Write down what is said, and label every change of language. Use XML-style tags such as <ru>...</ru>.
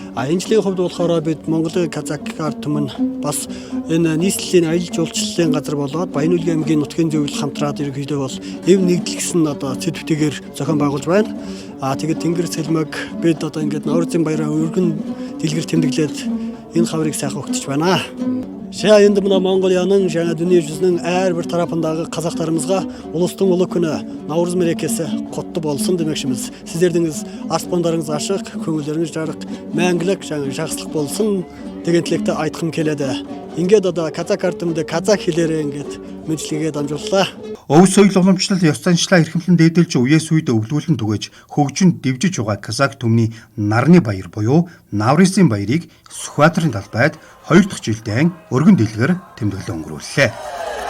<mn>Энэ жилийн хувьд болохоор бид Монголын казак ард түмэн бас энэ нийслэлийн аялал жуулчлалын газар болоод Баян-Улгийн аймгийн нутгийн зөвлөл хамтраад ерөнхийдөө бол эв нэгдлэгсэн одоо цэдвтэйгээр зохион байгуулж байна. Тэгээд Тэнгэр цэлмэг бид одоо ингээд Наврусын баяраа өргөн дэлгэр тэмдэглээд энэ хаврыг сайхан өгч байна.</mn> <kk>Шаа энд Монгол янын жаңа дүниежүзінің әрбір тарапындағы қазақтарымызға ұлыстың ұлы күні Наурыз мерекесі құтты болсын демекшіміз. Сіздердің аспандарыңыз ашық, көңілдеріңіз жарық, мәңгілік жаңа жақсылық болсын деген тілекті айтқым келеді.</kk> <mn>Ингээд одоо казак артымды казак хэлээрээ ингээд мэдлэгээ дамжууллаа. Өв соёл уламжлал ёс заншлаа эрхэмлэн дээдэлж үеэс үед өвлүүлэн түгэж хөгжинд дэвжиж байгаа казак түмний нарны баяр буюу Наврусын баярыг Сүхбаатарын талбайд 2 дахь жилдээ өргөн дэлгэр тэмдэглэн өнгөрүүллээ.</mn>